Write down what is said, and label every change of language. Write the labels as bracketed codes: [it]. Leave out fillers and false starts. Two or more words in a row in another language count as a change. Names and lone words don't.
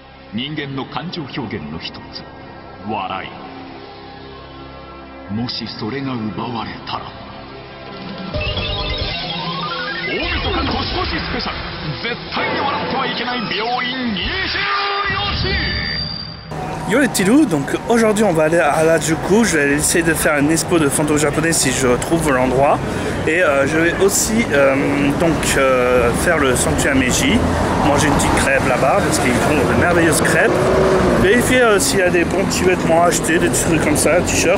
[ja] 人間の感情表現の一つ、笑い。もしそれが奪われたら、大晦日年越しスペシャル、絶対に笑ってはいけない病院24時。 [fr] Yo les petits loups, donc aujourd'hui on va aller à Harajuku. Je vais essayer de faire une expo de fantômes japonais si je trouve l'endroit. Et je vais aussi faire le sanctuaire Meiji, manger une petite crêpe là-bas parce qu'ils font de merveilleuses crêpes. Vérifier s'il y a des bons petits vêtements à acheter, des petits trucs comme ça, t-shirt.